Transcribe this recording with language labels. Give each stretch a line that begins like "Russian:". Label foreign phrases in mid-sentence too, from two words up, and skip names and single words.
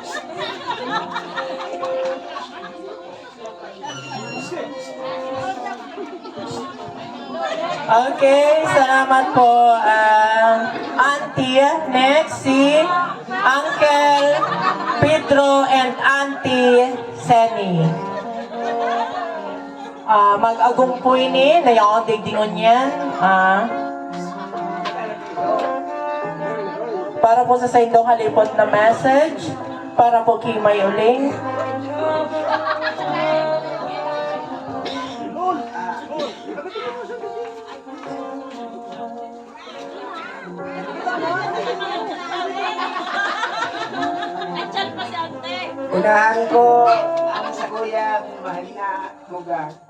Bikol: Okay, salamat po, Auntie. Next, si Uncle Pedro and Auntie Seni. Mag-agong po ini, nayaon digdingon yan. Para po sa indong halipot na message, para po kay May Uling. Unahan ko ang sa kuya, mahal na muga.